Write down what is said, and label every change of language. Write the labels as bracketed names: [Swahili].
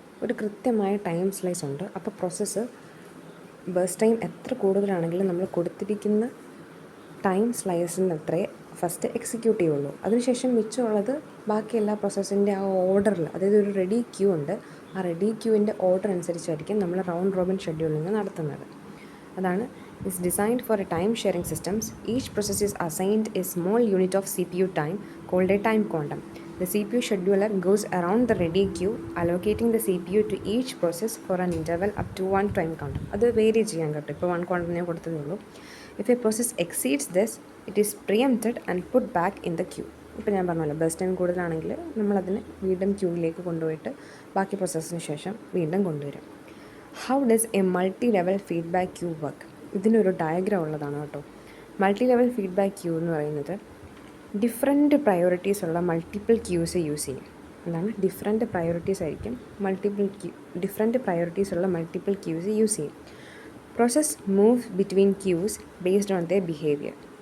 [Malayalam] ഒരു കൃത്യമായ time slice ഉണ്ട്. അപ്പോൾ പ്രോസസ്സ് ബേസ് ടൈം എത്ര കൂടുതലാണെങ്കിലും നമ്മൾ കൊടുത്തിരിക്കുന്ന ടൈം സ്ലൈസിൻ്റെ അത്രേ ഫസ്റ്റ് എക്സിക്യൂട്ട് ചെയ്യുള്ളൂ. അതിനുശേഷം മിച്ചമുള്ളത് ബാക്കി എല്ലാ പ്രോസസ്സിൻ്റെ ആ ഓർഡറിൽ, അതായത് ഒരു റെഡി ക്യൂ ഉണ്ട്, ആ റെഡി ക്യൂവിൻ്റെ ഓർഡർ അനുസരിച്ചായിരിക്കും നമ്മൾ റൗണ്ട് റോബിൻ ഷെഡ്യൂളിംഗ് നടത്തുന്നത്. [English] അതാണ് is designed for a time sharing systems. Each process is assigned a small unit of CPU time called a time quantum. The CPU scheduler goes around the ready queue, allocating the CPU to each process for an interval up to 1 time quantum. [Malayalam] അത് vary ചെയ്യാൻ കേട്ടോ. ഇപ്പോൾ 1 quantum ഞാൻ കൊടുത്തതേ ഉള്ളൂ. [English] If a process exceeds this, it is preempted and put back in the queue. [Malayalam] ഇപ്പോൾ ഞാൻ പറഞ്ഞല്ലോ, bus time കൂടുതലാണെങ്കിൽ നമ്മളതിനെ വീണ്ടും ക്യൂവിലേക്ക് കൊണ്ടുപോയിട്ട് ബാക്കി പ്രോസസ്സിന് ശേഷം വീണ്ടും കൊണ്ടുവരും. [English] How does a multi-level feedback queue work? [Malayalam] ഇതിനൊരു ഡയഗ്രാം ഉള്ളതാണ് കേട്ടോ. മൾട്ടി ലെവൽ ഫീഡ്ബാക്ക് ക്യൂ എന്ന് പറയുന്നത് ഡിഫറെൻറ്റ് പ്രയോറിറ്റീസ് ഉള്ള മൾട്ടിപ്പിൾ ക്യൂസ് യൂസ് ചെയ്യും. എന്താണ് ഡിഫറെൻറ്റ് പ്രയോറിറ്റീസ് ആയിരിക്കും ഡിഫറെൻറ്റ് പ്രയോറിറ്റീസ് ഉള്ള മൾട്ടിപ്പിൾ ക്യൂസ് യൂസ് ചെയ്യും. [English] Process move between queues based on their behaviour.